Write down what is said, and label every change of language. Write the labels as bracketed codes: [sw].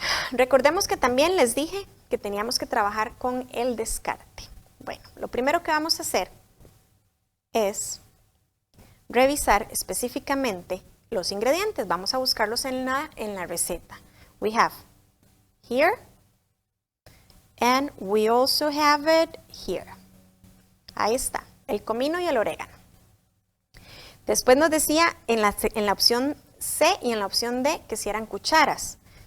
[es] Recordemos que también les dije que teníamos que trabajar con el descarte. Bueno, lo primero que vamos a hacer es revisar específicamente los ingredientes. Vamos a buscarlos en la receta. [en] We have here and we also have it here. [es] Ahí está, el comino y el orégano. Después nos decía en la opción C y en la opción D que si eran cucharas.